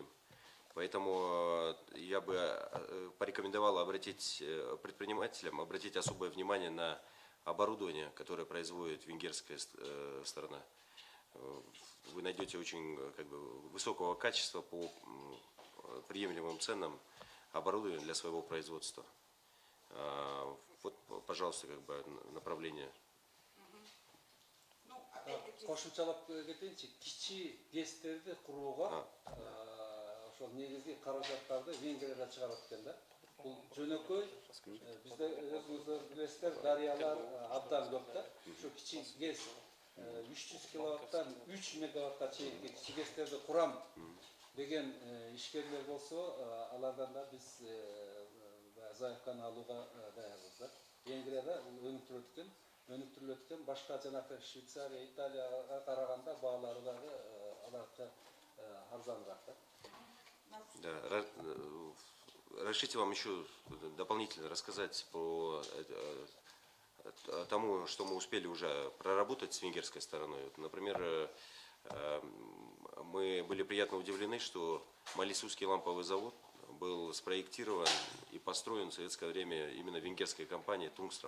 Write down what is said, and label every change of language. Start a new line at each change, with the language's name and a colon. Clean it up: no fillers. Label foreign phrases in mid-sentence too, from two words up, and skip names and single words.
Russian: Поэтому я бы порекомендовал предпринимателям обратить особое внимание на оборудование, которое производит венгерская сторона. Вы найдете очень высокого качества по приемлемым ценам оборудование для своего производства. Вот, пожалуйста, направление.
Kyrgyz: Кошумчалап кетейинчи, кичи ГЭСтерди курууга ошол негизги каражаттарды Венгрияда чыгарат экен да. Бул жөнөкөй бизде өзүңүздөр билесиздер, дарыялар абдан көп да. Ушу кичи ГЭС 300 киловаттан 3 мегаваттка чейинки кичи ГЭСтерди курам деген ишкерлер болсо, алардан да биз заявканы алууга даярбыз да. Венгрияда өнүктүрүлөт экен, башка жанакы Швейцария, Италияга караганда баалары дагы аларга арзаныраак да.
Russian: Да, разрешите вам еще дополнительно рассказать по тому, что мы успели уже проработать с венгерской стороной. Например, мы были приятно удивлены, что Малисузский ламповый завод был спроектирован и построен в советское время именно венгерской компанией «Тунгстром».